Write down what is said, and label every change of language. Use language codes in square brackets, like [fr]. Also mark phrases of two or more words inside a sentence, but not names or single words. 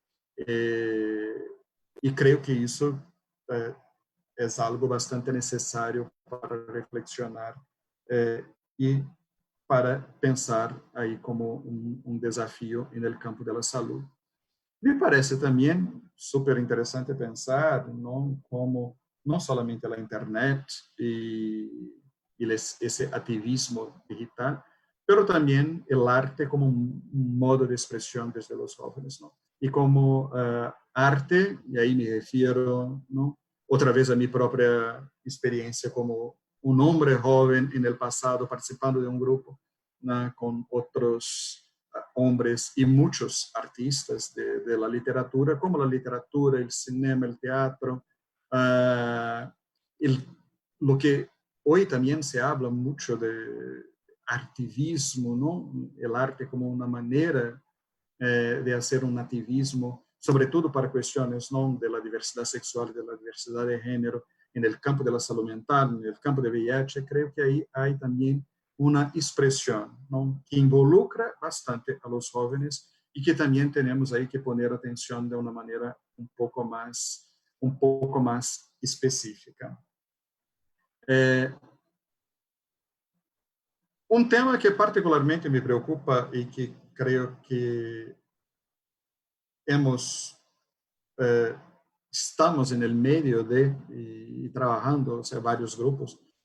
[es] Y creo que eso es algo bastante necesario para reflexionar y para pensar ahí como un desafío en el campo de la salud. [pt] Me parece também super interessante pensar não como não somente a internet e esse ativismo digital, pero também o arte como modo de expressão desde os jovens, não? E como arte, e aí me refiro, não? Outra vez a minha própria experiência como homem jovem no passado participando de grupo, né, com outros [es] hombres y muchos artistas de la literatura, como la literatura, el cinema, el teatro, lo que hoy también se habla mucho de artivismo, ¿no? El arte como una manera de hacer un activismo, sobre todo para cuestiones, ¿no?, de la diversidad sexual, de la diversidad de género, en el campo de la salud mental, en el campo de VIH, creo que ahí hay también [pt] uma expressão, não, que [es] involucra bastante a los jóvenes [pt] e que também temos aí que poner atenção de uma maneira um pouco mais específica. Um tema que particularmente me preocupa e que creio que estamos no meio de e trabalhando, ou seja, vários grupos.